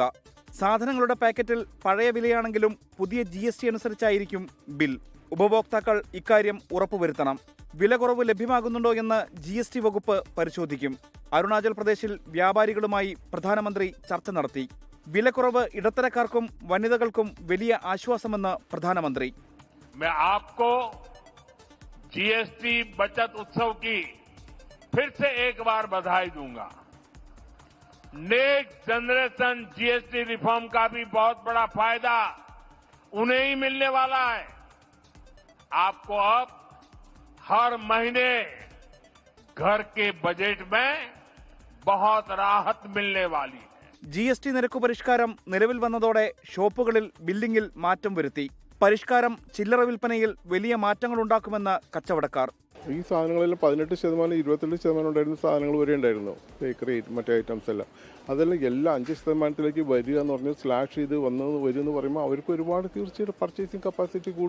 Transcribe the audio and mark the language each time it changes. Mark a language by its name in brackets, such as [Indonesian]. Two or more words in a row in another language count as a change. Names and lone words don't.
[Malayalam] സാധനങ്ങളുടെ പാക്കറ്റിൽ പഴയ വിലയാണെങ്കിലും പുതിയ GST അനുസരിച്ചായിരിക്കും ബിൽ. ഉപഭോക്താക്കൾ ഇക്കാര്യം ഉറപ്പുവരുത്തണം. വില കുറവ് ലഭ്യമാകുന്നുണ്ടോ എന്ന് GST വകുപ്പ് പരിശോധിക്കും. അരുണാചൽ പ്രദേശിൽ വ്യാപാരികളുമായി പ്രധാനമന്ത്രി ചർച്ച നടത്തി. വിലക്കുറവ് ഇടത്തരക്കാർക്കും വനിതകൾക്കും വലിയ ആശ്വാസമെന്ന് പ്രധാനമന്ത്രി. [Hindi] GST बचत उत्सव की फिर से एक बार बधाई दूंगा। [English] Next Generation GST reform [Hindi] का भी बहुत बड़ा फायदा उन्हें ही मिलने वाला है। आपको अब हर महीने घर के बजट में बहुत राहत मिलने वाली है. [Malayalam] GST നിരക്ക് പരിഷ്കാരം നിലവിൽ വന്നതോടെ ഷോപ്പുകളിൽ ബില്ലിംഗിൽ മാറ്റം വരുത്തി. പരിഷ്കാരം ചില്ലറ വിൽപ്പനയിൽ വലിയ മാറ്റങ്ങൾ ഉണ്ടാക്കുമെന്ന് കച്ചവടക്കാർ. ഈ സാധനങ്ങളെല്ലാം 18%, 22% ഉണ്ടായിരുന്ന സാധനങ്ങൾ വരെ ഉണ്ടായിരുന്നു. ബേക്കറി മറ്റേ ഐറ്റംസ് എല്ലാം അതെല്ലാം എല്ലാം 5% വരിക എന്ന് പറഞ്ഞാൽ സ്ലാഷ് ചെയ്ത് വരും എന്ന് പറയുമ്പോൾ അവർക്ക് ഒരുപാട് തീർച്ചയായിട്ടും [English] purchasing capacity [Malayalam] കൂടും.